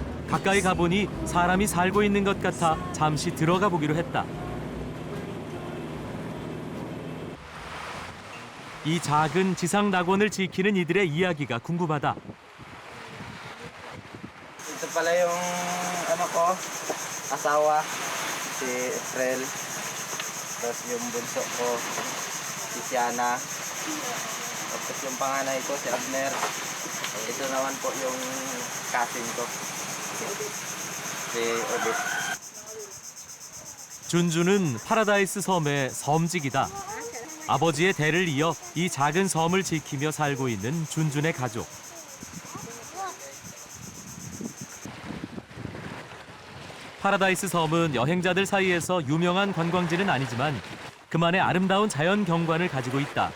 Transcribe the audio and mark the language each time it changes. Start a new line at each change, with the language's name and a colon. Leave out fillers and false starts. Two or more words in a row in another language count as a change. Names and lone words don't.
Korean: 가까이 가보니 사람이 살고 있는 것 같아 잠시 들어가 보기로 했다. 이 작은 지상 낙원을 지키는 이들의 이야기가 궁금하다.
Filipino: Ito pala yung ano ko, asawa, si April. Tapos yung bunso ko, si Siana. Tapos yung panganay ko, si Abner. Ito naman po yung cousin ko, si Odit.
Korean: 준주는 파라다이스 섬의 섬직이다. 아버지의 대를 이어 이 작은 섬을 지키며 살고 있는 준준의 가족. 파라다이스 섬은 여행자들 사이에서 유명한 관광지는 아니지만 그만의 아름다운 자연 경관을 가지고 있다.